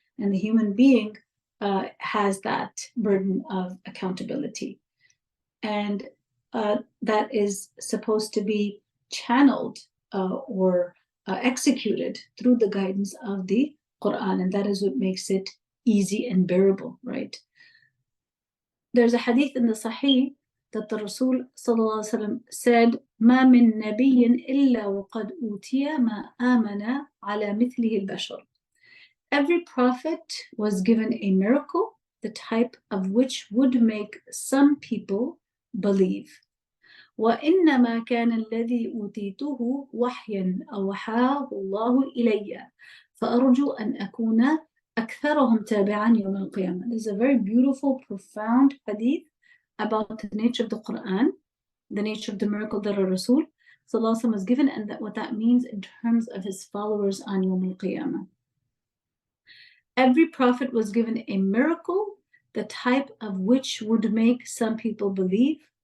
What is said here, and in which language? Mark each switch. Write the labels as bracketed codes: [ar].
[en] And the human being has that burden of accountability. And that is supposed to be channeled or executed through the guidance of the Quran. And that is what makes it easy and bearable, right? There's a hadith in the Sahih that the Rasul said, [ar] ما من نبي إلا وقد أوتي ما آمن على مثله البشر. [en] Every prophet was given a miracle, the type of which would make some people believe. [ar] وإنما كان الذي أوتيته وحيا أوحاه الله إلي فأرجو أن أكون أكثرهم تابعا يوم القيامة. [en] This is a very beautiful, profound hadith about the nature of the Quran, the nature of the miracle that our Rasul was given, and what that means in terms of his followers on Yawm al-Qiyamah. Every prophet was given a miracle, the type of which would make some people believe.